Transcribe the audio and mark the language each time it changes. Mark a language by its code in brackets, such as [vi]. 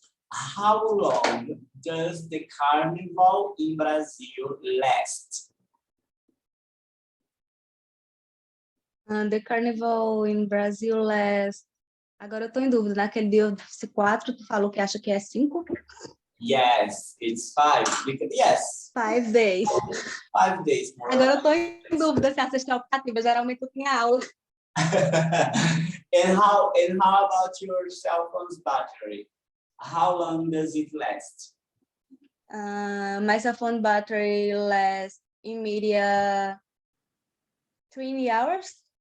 [en] How long does the carnival in Brazil last? The carnival in Brazil lasts. [pt] Agora eu tô em dúvida. Naquele dia eu disse 4, tu falou que acha que é 5? [en] Yes, it's 5. Because, yes, 5 days. 5 days more. [pt] Agora eu tô em dúvida se essa é optativa. Geralmente eu tinha aula. [en] and how about your cell phone's battery? How long does it last? My cell phone battery lasts in media 20 hours?